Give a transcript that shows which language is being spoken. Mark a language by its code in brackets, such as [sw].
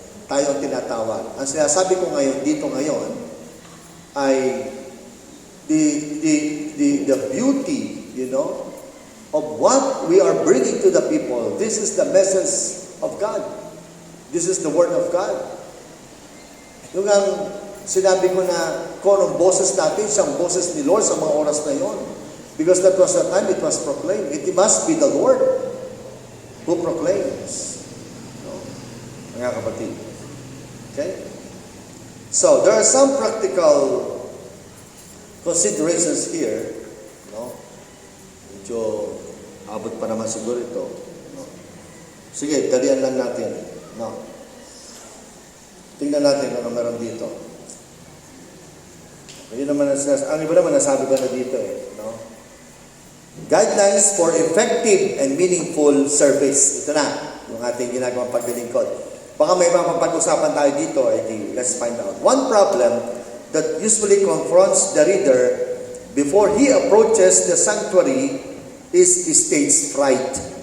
[tl] Tayo ang tinatawag. Ang sinasabi ko ngayon, dito ngayon, ay [en] the beauty, you know, of what we are bringing to the people. This is the message of God. This is the Word of God. [tl] Yung ang sinabi ko na kung anong boses natin, siyang boses ni Lord sa mga oras na yon. [en] Because that was the time it was proclaimed. It must be the Lord who proclaims. No? [tl] Mga kapatid. [en] Okay? So, there are some practical considerations here. [tl] No? Medyo abot pa naman siguro ito. No? Sige, dalian lang natin. No? Tingnan natin kung ano meron dito. Yun naman ang iba naman nasabi ko na dito eh. No? [en] Guidelines for effective and meaningful service. [tl] Ito na, yung ating ginagawang paglilingkod. Baka may mga pag-usapan tayo dito, [en] let's find out. One problem that usually confronts the reader before he approaches the sanctuary is stage fright.